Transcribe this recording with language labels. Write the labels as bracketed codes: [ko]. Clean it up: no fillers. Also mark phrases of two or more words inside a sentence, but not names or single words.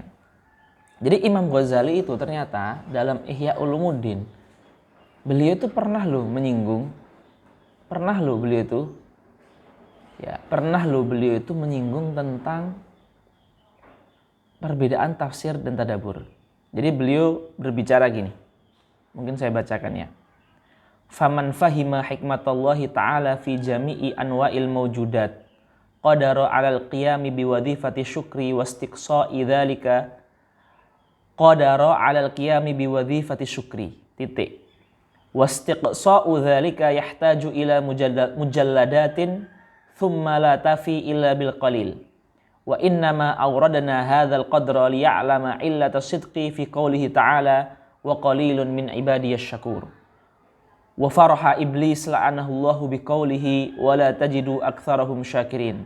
[id] Jadi Imam Ghazali itu ternyata dalam Ihya Ulumuddin, beliau itu pernah menyinggung, beliau itu menyinggung tentang perbedaan tafsir dan tadabbur. Jadi beliau berbicara gini. Mungkin saya bacakan ya. [ar] فمن فهم حكمة الله تعالى في جميع أنواع الموجودات قدر على القيام بوظيفة شكر واستقصاء ذلك قدر على القيام بوظيفة الشكر titik واستقصاء ذلك يحتاج إلى مجلدات ثم لا تفي إلا بالقليل وإنما أوردنا هذا القدر ليعلم علة الصدق في قوله تعالى وقليل من عبادي الشكور. وفرح إبليس لعنه الله بقوله ولا تجد أكثرهم شاكرين.